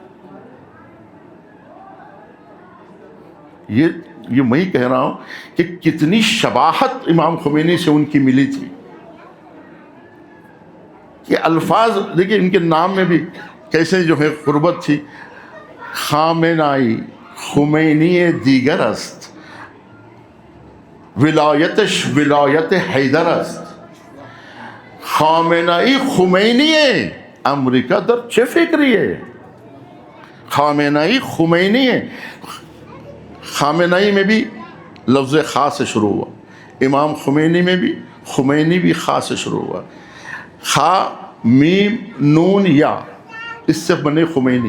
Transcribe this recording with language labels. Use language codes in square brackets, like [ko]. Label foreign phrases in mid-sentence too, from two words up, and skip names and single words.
[ur] یہ میں کہہ رہا ہوں کہ کتنی شباہت امام خمینی سے ان کی ملی تھی کہ الفاظ دیکھیں ان کے نام میں بھی کیسے جو ہے قربت تھی. [fa] خامنائی خمینی دیگر است، ولایتش ولایت حیدر است. خامنائی خمینی امریکہ در چه فکریه؟ خامنائی خمینی. [ur] خامنائی میں بھی لفظ خاص سے شروع ہوا، امام خمینی میں بھی خمینی بھی خاص سے شروع ہوا. خا میم نون یا، اس سے بنے خمینی.